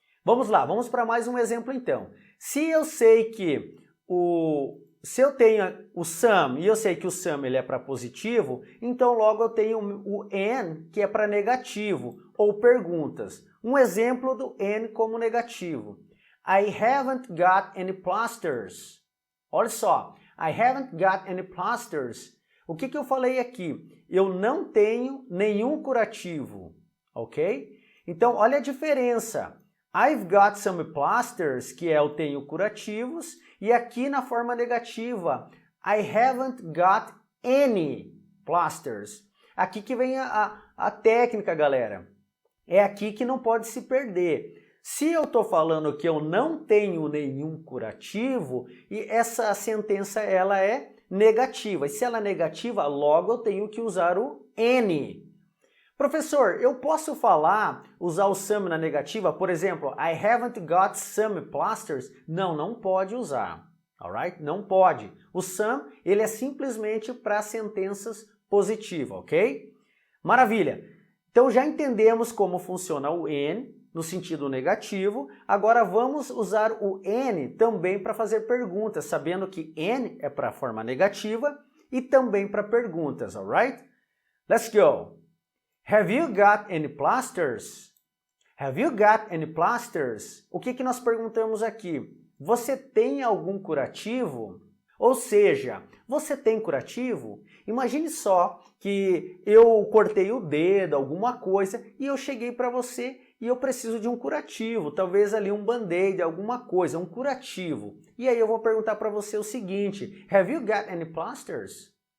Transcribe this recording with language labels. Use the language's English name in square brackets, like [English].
[Portuguese] Vamos lá, vamos para mais um exemplo então. Se eu sei que se eu tenho o some e eu sei que o some ele é para positivo, então logo eu tenho o an que é para negativo ou perguntas. Um exemplo do an como negativo. [English] I haven't got any plasters. [Portuguese] Olha só, [English] I haven't got any plasters. [Portuguese] O que eu falei aqui? Eu não tenho nenhum curativo, ok? Então olha a diferença. [English] I've got some plasters, [Portuguese] que é eu tenho curativos, e aqui na forma negativa, [English] I haven't got any plasters. [Portuguese] Aqui que vem a técnica, galera. É aqui que não pode se perder. Se eu estou falando que eu não tenho nenhum curativo, e essa sentença ela é negativa. E se ela é negativa, logo eu tenho que usar o any. Professor, eu posso usar o some na negativa? Por exemplo, [English] I haven't got some plasters. [Portuguese] Não pode usar. Alright? Não pode. O some, ele é simplesmente para sentenças positivas, ok? Maravilha. Então já entendemos como funciona o an no sentido negativo. Agora vamos usar o any também para fazer perguntas, sabendo que an é para a forma negativa e também para perguntas, alright? [English] Let's go. Have you got any plasters? Have you got any plasters? [Portuguese] O que nós perguntamos aqui? Você tem algum curativo? Ou seja, você tem curativo? Imagine só que eu cortei o dedo, alguma coisa, e eu cheguei para você e eu preciso de um curativo, talvez ali um band-aid, alguma coisa, um curativo. E aí eu vou perguntar para você o seguinte, [English] Have you got any plasters?